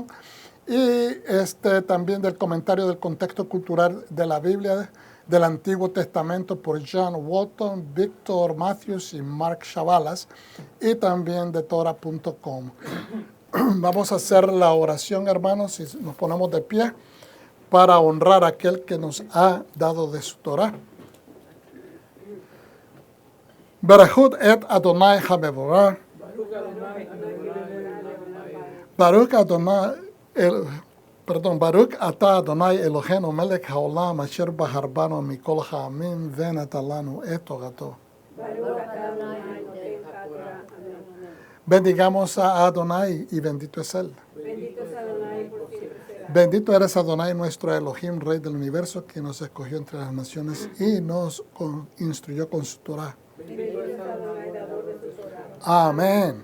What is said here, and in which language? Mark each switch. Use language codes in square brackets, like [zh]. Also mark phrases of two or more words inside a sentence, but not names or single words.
[es] Y también del comentario del contexto cultural de la Biblia del Antiguo Testamento por John Walton, Victor Matthews y Mark Chavalas, y también de Torah.com. Vamos a hacer la oración, hermanos, y nos ponemos de pie para honrar a aquel que nos ha dado de su Torah. [he] ברכו את אדוני המבורך. ברוך אדוני. ברוך אתה אדוני אלוהינו מלך העולם אשר בחר בנו מכל העמים ונתן לנו את תורתו. [es] Bendigamos a Adonai y bendito es Él. Bendito eres Adonai, nuestro Elohim, Rey del universo, que nos escogió entre las naciones y nos instruyó con su Torah. Amén.